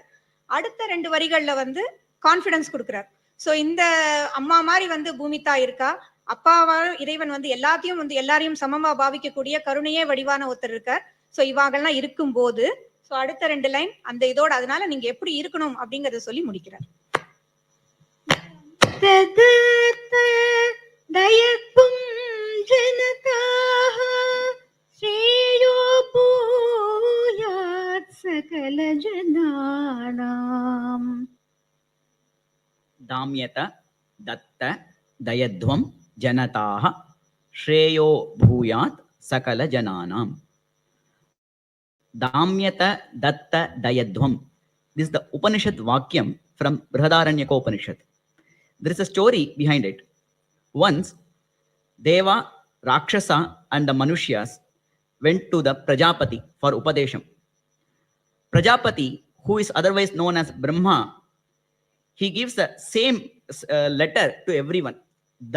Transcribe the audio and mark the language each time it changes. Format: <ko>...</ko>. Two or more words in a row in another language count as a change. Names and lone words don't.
<ta>அடுத்த 2 வரிகள்ல வந்து கான்பிடன்ஸ் கொடுக்குறார். சோ இந்த அம்மா மாதிரி வந்து பூமி தாய் இருக்கா, அப்பாவா இறைவன் வந்து எல்லாரையும் சமமா பாவிக்கக்கூடிய கருணையே வடிவான ஒருத்தர் இருக்கார். சோ இவாகெல்லாம் இருக்கும் போது சோ அடுத்த 2 லைன் அந்த இதோட, அதனால நீங்க எப்படி இருக்கணும் அப்படிங்கறத சொல்லி முடிக்கிறார்.</ta> <sa>दयत्वं जनताः श्रेयो भूयात् सकलजनानाम्. दाम्यत दत्त दयध्वं जनताः श्रेयो भूयात् सकलजनानाम्. दाम्यत दत्त दयध्वं.</sa> <en>This is the</en> <sa>उपनिषद् वाक्यम्</sa> <en>from Brihadaranyaka Upanishad. There is a story behind it. Once, Deva, Rakshasa and the Manushyas went to the Prajapati for Upadesham. Prajapati, who is otherwise known as Brahma, he gives the same letter to everyone, the.</en>